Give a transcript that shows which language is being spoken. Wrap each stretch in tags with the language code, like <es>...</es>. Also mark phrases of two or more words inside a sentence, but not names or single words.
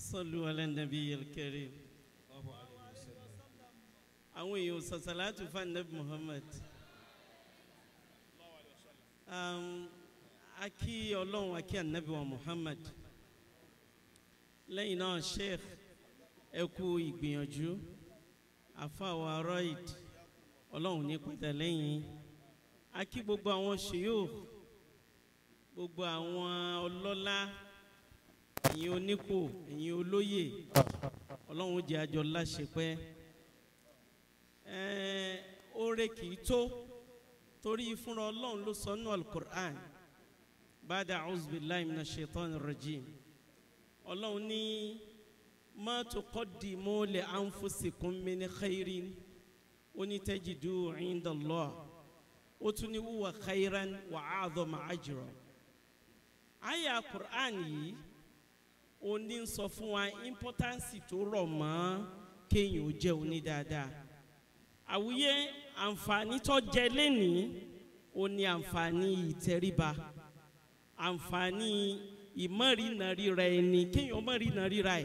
<ar>صلوا على النبي الكريم. أوي صلاة فالنبي محمد.</ar> <yo>Aki Ọlọ́run aki Ànábì wa Muhammad. Lẹ́yìn náà Sheikh ẹ kú ìgbìyànjú. Àfáà wa Roid Ọlọ́run ní pẹ̀tẹ́ lẹ́yìn. Aki gbogbo àwọn shuyukh, gbogbo àwọn ọlọ́lá, ẹ̀yin onípò, ẹ̀yin olóyè. Ọlọ́run jẹ́ àjọ láṣepẹ́. Oore kìí tó torí fúnra Ọlọ́run ló sọ nínú Al-Qur'an.</yo> <ar>بعد أعوذ بالله من الشيطان الرجيم.</ar> <yo>Ọlọ́run ní</yo> <ar>ما تقدموا لأنفسكم من خير تجدوا عند الله.</ar> <yo>Ó tún ní</yo> <ar>هو خيرا وأعظم أجرا.</ar> <yo>Àyá Qur'an yìí ó ní sọ fún wa importance tó rọ̀ mọ́ kéèyàn ó jẹ́ oní dáadáa. Àwíyé àǹfààní tó jẹ lẹ́nìí ó ní àǹfààní ìtẹríba, àǹfààní ìmọ̀rìnàríra ẹni kéèyàn mọ̀rìnàríra ẹ̀.</yo>